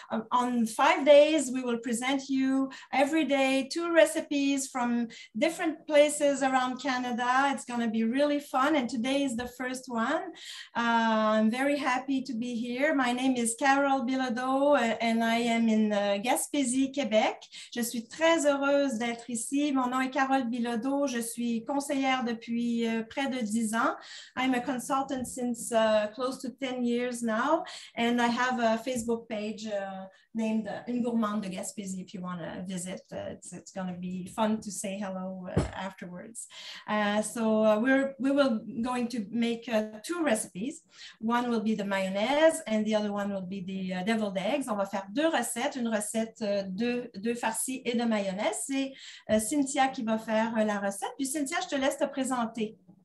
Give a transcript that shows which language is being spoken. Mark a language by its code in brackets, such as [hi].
[en] On 5 days, we will present you every day 2 recipes from different places around Canada. It's going to be really fun. And today is the first one. I'm very happy to be here. My name is Carole Bilodeau and I am in Gaspésie, Québec. [fr] Je suis très heureuse d'être ici. Mon nom est Carole Bilodeau. Je suis conseillère depuis près de 10 ans. [en] I'm a consultant since close to 10 years now, and I have a Facebook page named Une Gourmande de Gaspésie if you want to visit. It's going to be fun to say hello afterwards. We will going to make 2 recipes. One will be the mayonnaise and the other one will be the deviled eggs. [fr] On va faire 2 recettes, une recette de farci et de mayonnaise. C'est Cynthia qui va faire la recette. Puis Cynthia, je te laisse te présenter.